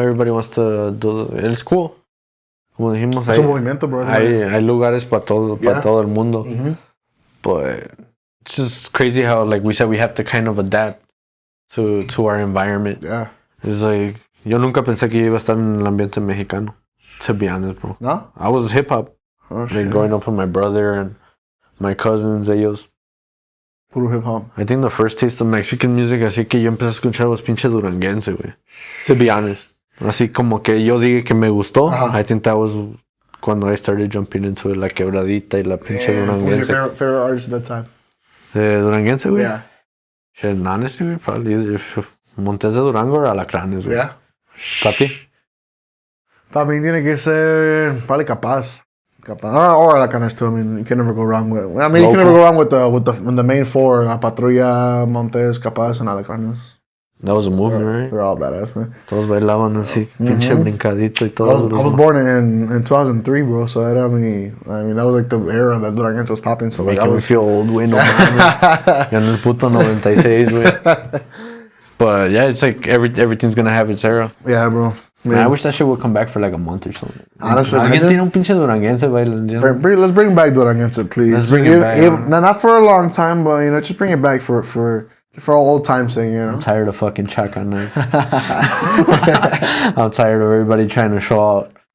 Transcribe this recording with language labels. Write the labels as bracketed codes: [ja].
[en] Everybody wants to do it's cool. [es] Como dijimos, es un movimiento, bro. Hay lugares para todo el mundo. Mm-hmm. [en] But it's just crazy how, like we said, we have to kind of adapt to our environment. Yeah. It's like, [es] yo nunca pensé que iba a estar en el ambiente mexicano, [en] to be honest, bro. [es] No? [en] I was hip-hop. Like growing up with my brother and my cousins, ellos. [es] Puro hip-hop. [en] I think the first taste of Mexican music, [es] así que yo empecé a escuchar [en] was pinche duranguense, güey. To be honest. [es] Así como que yo dije que me gustó. Uh-huh. [en] I think that was cuando I started jumping into it, [es] la quebradita y la pinche duranguense. [en] Who's your favorite artist at that time? [es] Duranguense, güey? [en] Yeah. Shit, honestly, güey, probably either Montes de Durango or Alacranes, güey. Yeah. [es] ¿Para ti? Para mí tiene que ser probably Capaz. [en] Or Alacranes too. I mean, you can never go wrong with. I mean, you can never go wrong with the main four: Patrulla, Montes, Capaz, and Alacranes. That was a movement, right? They're all badass, man. [es] Todos bailaban así, pinche brincadito y todo. [en] I was born in 2003, bro. So I mean, that was like the era that Duranguense was popping. So like, I was feel old, [es] güey, no mames. Ya en el puto 96, güey. [en] But yeah, it's like everything's gonna have its era. Yeah, bro. Man, I wish that shit would come back for like a month or something. Honestly, [es] alguien tiene un pinche duranguense bailando. [en] Let's bring back Duranguense, please. Let's bring it back. Not for a long time, but just bring it back for old time's sake, I'm tired of fucking chaca nights. I'm tired of everybody trying to show out.